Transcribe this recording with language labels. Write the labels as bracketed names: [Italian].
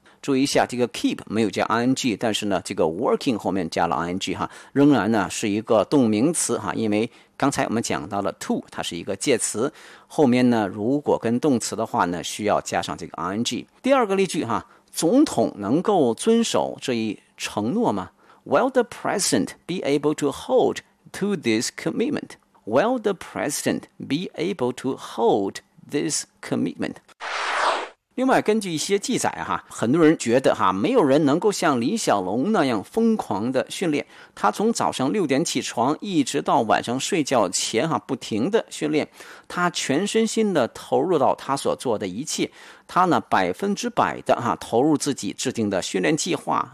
[Chinese] 注意一下这个 keep 没有加 ing, 但是呢这个 working 后面加了 ing, 哈仍然呢是一个动名词哈，因为刚才我们讲到了 to, 它是一个介词，后面呢如果跟动词的话呢需要加上这个 ing。第二个例句哈，总统能够遵守这一承诺吗？ [English] Will the president be able to hold to this commitment? Will the president be able to hold this commitment? [Chinese] 另外根据一些记载哈，很多人觉得哈，没有人能够像李小龙那样疯狂的训练。他从早上六点起床一直到晚上睡觉前哈，不停的训练，他全身心的投入到他所做的一切，他呢百分之百的哈投入自己制定的训练计划。